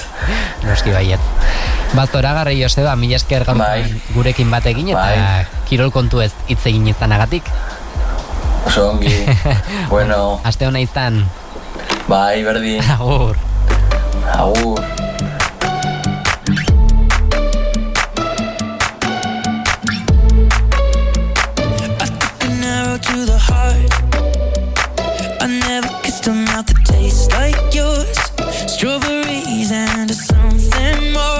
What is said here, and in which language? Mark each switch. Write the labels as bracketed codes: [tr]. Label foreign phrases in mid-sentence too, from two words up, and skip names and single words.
[eu] Noski baietz. Zoragarri Joseba, mila esker gurekin bat egin eta kirol kontu ez hitz egin izanagatik. Oso ongi. Bueno. Aste hona izan. Bai, berdin. Agur. Agur. [en] To the heart, I never kissed a mouth that tastes like yours. Strawberries and something more.